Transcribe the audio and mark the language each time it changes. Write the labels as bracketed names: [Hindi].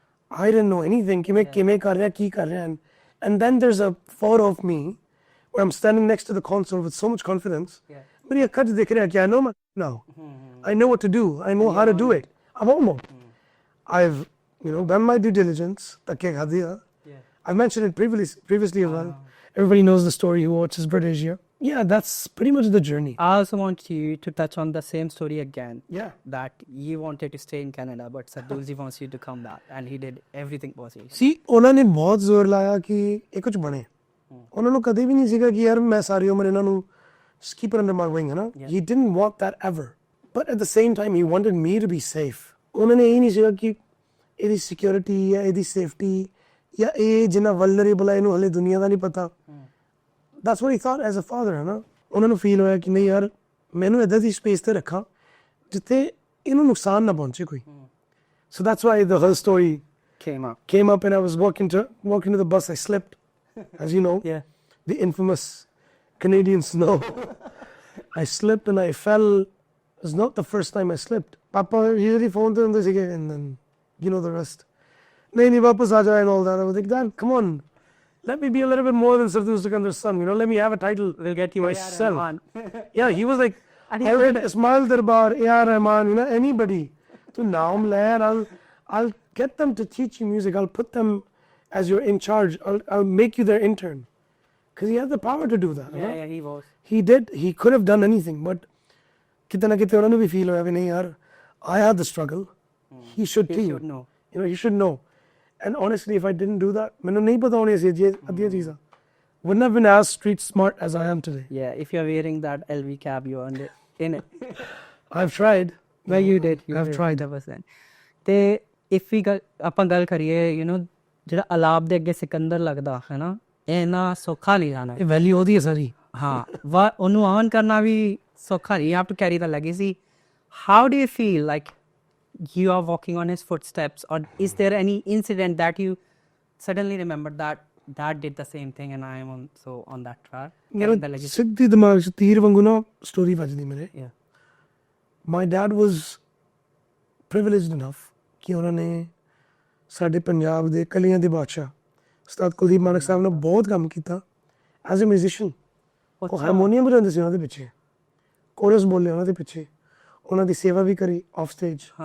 [English] I didn't know anything [Punjabi] ਕਿ ਮੈਂ ਕਿਵੇਂ ਕਰ ਰਿਹਾ [English] ਕੀ ਕਰ ਰਿਹਾ and then there's a photo of me where I'm standing next to the console with so much confidence [Punjabi] ਮੇਰੀ ਅੱਖਾਂ 'ਚ ਦਿਖ ਰਿਹਾ ਕਿ [English] I know now I know what to do I know how to do it I'm almost I've done my due diligence [Punjabi] ਧੱਕੇ ਖਾਧੇ ਆ [English] I mentioned it previously as well everybody knows the story who watches BritAsia. Yeah, that's pretty much the journey. I also want you to touch on the same story again. Yeah. That you wanted to stay in Canada, but Sardool ji wants you to come back, and he did everything possible. [Punjabi] See, ਉਹਨਾਂ ਨੇ ਬਹੁਤ ਜ਼ੋਰ ਲਾਇਆ ਕਿ ਇਹ ਕੁਝ ਬਣੇ ਉਹਨਾਂ ਨੂੰ ਕਦੇ ਵੀ ਨਹੀਂ ਸੀਗਾ ਕਿ ਯਾਰ ਮੈਂ ਸਾਰੀ ਉਮਰ ਇਹਨਾਂ ਨੂੰ [English] just keep it under my wing, [Punjabi] ਹੈ ਨਾ [English] he didn't want that ever, but at the same time he wanted me to be safe. [Punjabi] ਉਹਨਾਂ ਨੇ ਇਹ ਨਹੀਂ ਸੀਗਾ ਕਿ ਇਹਦੀ ਸਿਕਿਉਰਿਟੀ ਜਾਂ ਇਹਦੀ ਸੇਫਟੀ ਜਾਂ ਇਹ ਜਿੰਨਾ ਵਲਨਰੇਬਲ ਹੈ ਇਹਨੂੰ ਹਲੇ ਦੁਨੀਆ ਦਾ ਨਹੀਂ ਪਤਾ. [English] That's what he thought as a father, [Punjabi] ਹੈ ਨਾ ਉਹਨਾਂ ਨੂੰ ਫੀਲ ਹੋਇਆ ਕਿ ਨਹੀਂ ਯਾਰ ਮੈਨੂੰ ਇੱਦਾਂ ਦੀ ਸਪੇਸ ਤੇ ਰੱਖਾਂ ਜਿੱਥੇ ਇਹਨੂੰ ਨੁਕਸਾਨ ਨਾ ਪਹੁੰਚੇ ਕੋਈ. [English] So that's why the whole story came up and I was walking to the bus. I slipped, as you know. Yeah. The infamous Canadian snow. I slipped and I fell. It's not the first time I slipped. Papa usually phone to him and then you know the rest. [Hindi] Nahi wapas aa jaye [English] and all that. I was like, Dad, come on. Let me be a little bit more than Sardool Sikander's son. Let me have a title. We'll get you myself. Yeah, he was like, I read Ismail Darbar, A.R. Rahman, anybody. So now I'm there. I'll get them to teach you music. I'll put them as you're in charge. I'll make you their intern. Because he had the power to do that. Yeah, he was. He did. He could have done anything. But kitna kite [Punjabi] ਉਹਨਾਂ ਨੂੰ ਵੀ feel ਹੋਇਆ ਵੀ ਨਹੀਂ ਯਾਰ [English] I had the struggle. He should too. He should know. He should know. [Punjabi] And honestly, if I didn't do that, ਮੈਨੂੰ ਨਹੀਂ ਪਤਾ ਹੋਣੀ ਸੀ ਅੱਧੀਆਂ ਚੀਜ਼ਾਂ. [English] Wouldn't have been as street smart as I am today. Yeah, if you're wearing that LV cap, you're in it. I've tried. Well, you did. I've tried. 100%. [Punjabi] ਤੇ if we ਆਪਾਂ ਗੱਲ ਕਰੀਏ, ਜਿਹੜਾ ਅਲਾਪ ਦੇ ਅੱਗੇ ਸਿਕੰਦਰ ਲੱਗਦਾ ਹੈ ਨਾ, ਇਹ ਨਾ ਸੌਖਾ ਨਹੀਂ ਜਾਣਾ. ਇਹ ਵੈਲਿਊ ਉਹਦੀ ਹੈ ਸਾਰੀ. ਹਾਂ, ਉਹਨੂੰ ਆਨ ਕਰਨਾ ਵੀ ਸੌਖਾ ਨਹੀਂ. [English] You have to carry the legacy. How do you feel like you are walking on his footsteps, or is there any incident that you suddenly remember that did the same thing and I am also on that track? [Punjabi] ਸਿੱਧੀ ਦਿਮਾਗ 'ਚ ਤੀਰ ਵਾਂਗੂ ਨਾ story ਵੱਜਦੀ ਮੇਰੇ. [English] My dad was privileged enough [Punjabi] ਕਿ ਉਹਨਾਂ ਨੇ ਸਾਡੇ ਪੰਜਾਬ ਦੇ ਕਲੀਆਂ ਦੇ ਬਾਦਸ਼ਾਹ ਉਸਤਾਦ ਕੁਲਦੀਪ ਮਾਨਕ ਸਾਹਿਬ ਨਾਲ ਬਹੁਤ ਕੰਮ ਕੀਤਾ ਐਜ਼ ਅ ਮਿਊਜ਼ੀਸ਼ੀਅਨ. ਉਹ ਹਾਰਮੋਨੀਅਮ ਵਜਾਉਂਦੇ ਸੀ ਉਹਨਾਂ ਦੇ ਪਿੱਛੇ, ਕੋਰਸ ਬੋਲੇ ਉਹਨਾਂ ਦੇ ਪਿੱਛੇ, ਉਹਨਾਂ ਦੀ ਸੇਵਾ ਵੀ ਕਰੀ ਆਫ ਸਟੇਜ.